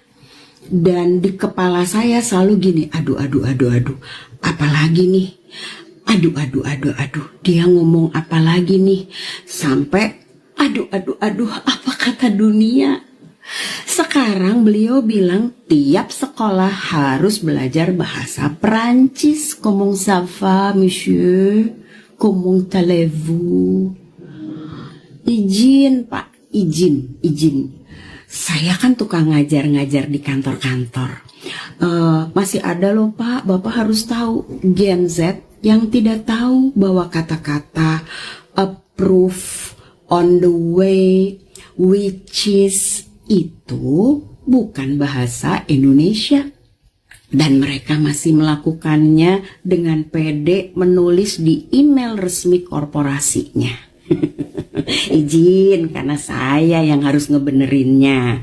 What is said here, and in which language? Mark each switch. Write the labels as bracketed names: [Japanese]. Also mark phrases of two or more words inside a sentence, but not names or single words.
[Indonesian] Dan di kepala saya selalu gini, aduh, apalagi nih? Aduh, dia ngomong apa lagi nih? Sampai, aduh, apa kata dunia? Sekarang beliau bilang tiap sekolah harus belajar bahasa Perancis. [French] Comment ça va, monsieur? Comment allez-vous? [Indonesian] Izin, Pak, izin. Saya kan tukang ngajar-ngajar di kantor-kantor. Masih ada loh Pak, Bapak harus tahu. Gen Z yang tidak tahu bahwa kata-kata [English] approve, on the way, which is [Indonesian] itu bukan bahasa Indonesia. Dan mereka masih melakukannya dengan pede menulis di email resmi korporasinya. Izin, karena saya yang harus ngebenerinnya.